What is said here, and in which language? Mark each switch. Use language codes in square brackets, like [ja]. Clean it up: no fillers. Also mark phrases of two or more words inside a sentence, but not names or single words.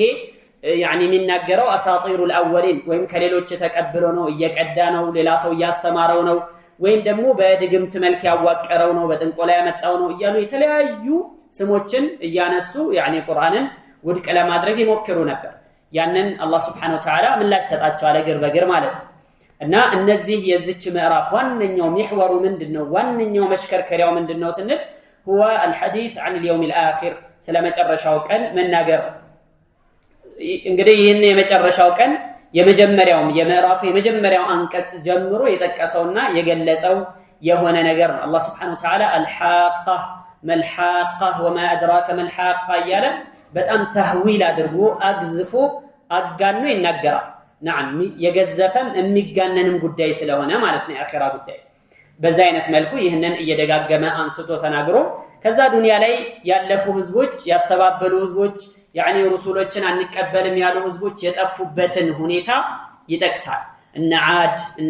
[am] ያኒ የሚናገረው [ar] أساطير الأولين [am] ወይም ከሌሎች ተቀብሎ ነው እየቀዳ ነው ሌላ ሰው ያስተማረው ነው ወይም ደግሞ በድግምት መልክ ያዋቀረው ነው በጥንቆላ ያመጣው ነው እያሉ የተለያዩ ስሞችን እያነሱ ያኒ ቁርአንን ውድቅ ለማድረግ ይሞክሩ ነበር ያንን አላህ [ar] سبحانه وتعالى [am] ምላሽ ሰጣቸው አለግር በግር ማለት እና እነዚህ የዚች ምዕራፍ ዋንኛው محور ምንድነው ዋንኛው መሽከርከሪያው ምንድነው ስንል [ar] هو الحديث عن اليوم الآخر [am] ስለመጨረሻው ቀን መናገር እንግዲህ ይህን የመጨረሻው ቀን የመጀመሪያው የምዕራፍ የመጀመሪያው አንቀጽ ጀምሮ የጠቀሰውና የገለጸው የሆነ ነገር ነው አላህ [ar] سبحانه وتعالى الحاقة ما الحاقة وما أدراك ما الحاقة [am] እያለ በጣም ተህዊል አድርጎ አግዝፎ አጋኖ ይናገራል نعم የገዘፈም የሚጋነንም ጉዳይ ስለሆነ ማለት ነው የአኺራ ጉዳይ በዛ አይነት መልኩ ይህንን እየደጋገመ አንስቶ ተናግሮ ከዛ ዱንያ ላይ ያለፉ ህዝቦች ያስተባበሉ ህዝቦች ያኒ ረሱሎችን አንቀበልም ያሉ ህዝቦች የጠፉበትን ሁኔታ ይጠቅሳል እነ ዓድ እነ